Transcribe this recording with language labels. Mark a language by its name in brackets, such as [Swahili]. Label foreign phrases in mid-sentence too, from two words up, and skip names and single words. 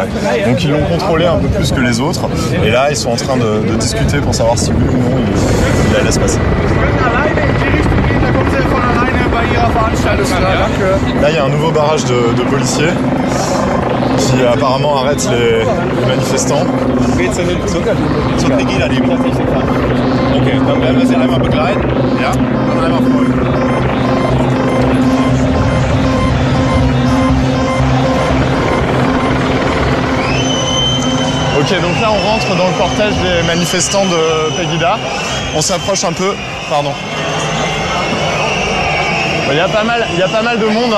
[French] Donc ils l'ont contrôlé un peu plus que les autres, et là ils sont en train de discuter pour savoir si oui ou non ils la laissent passer. Là il y a un nouveau barrage de policiers qui apparemment arrête les manifestants. [German] Ok, dann werden wir sie einmal begleiten, ja, und einmal folgen. [French] Ok, donc là on rentre dans le cortège des manifestants de Pegida. On s'approche un peu, pardon. Il y a pas mal de monde, hein.